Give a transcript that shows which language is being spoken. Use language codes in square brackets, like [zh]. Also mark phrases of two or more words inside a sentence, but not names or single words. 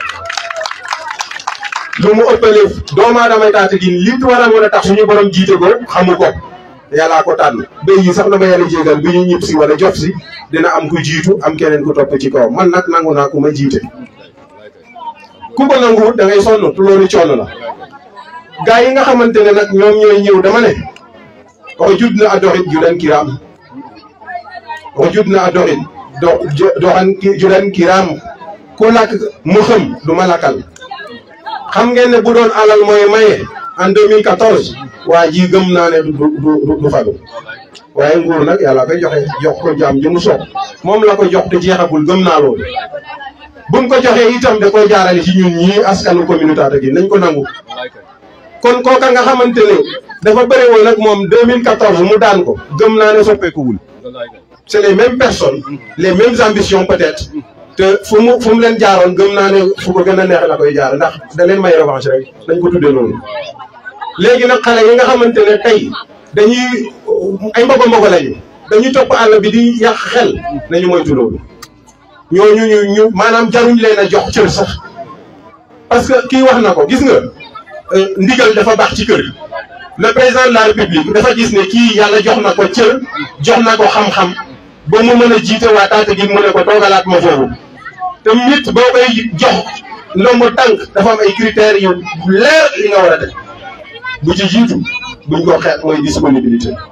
[wo] lu mu ëppalee doomu aadama Tataguine li war a mën a tax suñu borom jiite ko xamu ko yàllaa ko tànn béy yi sax na ma yàlla jégal bi ñu ñib si wala jof si dina am ku jiitu am keneen ku topp ci kaw man nag nangu naa ku ma jiite ku ko nanguwut da ngay sonn loolu coono la gaa yi nga xamante ne nag ñoom ñooy ñëw dama ne [srr] o jud na a doxit judan kiram [wo] o jud na a doxit doxan judan kiram ku lakk mu xëm du ma lakkal xam ngeen ne bu doon alal mooy maye en 2014 waa ji gëm naa ne du falu waaye nguur nag yàlla koy jox ko jaam ji mu soog moom la ko jox te jeexagul gëm naa loolu buñ ko joxee itam da koy jaarale ci ñun ñii askanu communauté Tataguine nañ ko nangu kon kooka nga xamante ne dafa bëri woon nag moom 2014 mu daan ko gëm naa ne soppeekuwul [fr] c'est les mêmes personnes les mêmes ambitions peut-être [wo] te fu mu leen jaaroon gëm naa ne fu ko gën a neex la koy jaar ndax da leen may revanche rek dañ ko tuddee noonu léegi nag xale yi nga xamante ne tey dañuy ay mbogo lañu dañuy topp àll bi di yàq xel nañu moytu loolu ñooñu ñu maanaam jaruñ leen a jox cër sax [fr] parce que [wo] kii wax na ko gis nga ndigal dafa baax ci kër [fr] le président de la république [wo] dafa gis ne kii yàlla jox na ko cër jox na ko xam-xam ba mu mën a jiite waa Tataguine mu ne ko toogalaat ma foofu te nit boo koy jox ndombo tànk dafa am ay critères yu leer li nga war a def bu ci jiitu buñ ko xeet mooy disponibilité